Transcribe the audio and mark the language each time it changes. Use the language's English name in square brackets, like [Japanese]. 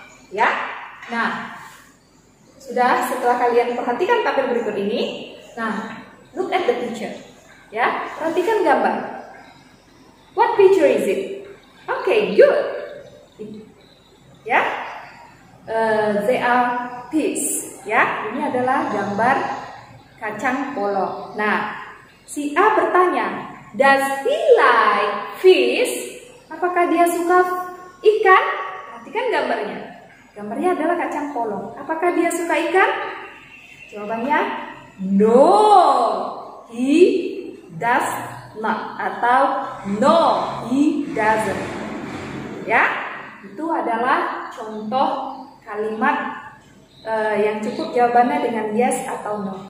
[Indonesian] Ya, nah sudah. Setelah kalian perhatikan tabel berikut ini, nah [English] look at the picture, [Indonesian] ya, perhatikan gambar. [English] What picture is it? Okay, good. Ya, they are peas. [Indonesian] Ya, ini adalah gambar kacang polong. Nah, si A bertanya, [English] does he like fish? [Indonesian] Apakah dia suka ikan? Perhatikan gambarnya. Gambarnya adalah kacang polong. Apakah dia suka ikan? Jawabannya [English] no, he does not, [Indonesian] atau [English] no, he doesn't. [Indonesian] Ya, itu adalah contoh kalimat yang cukup jawabannya dengan yes atau no.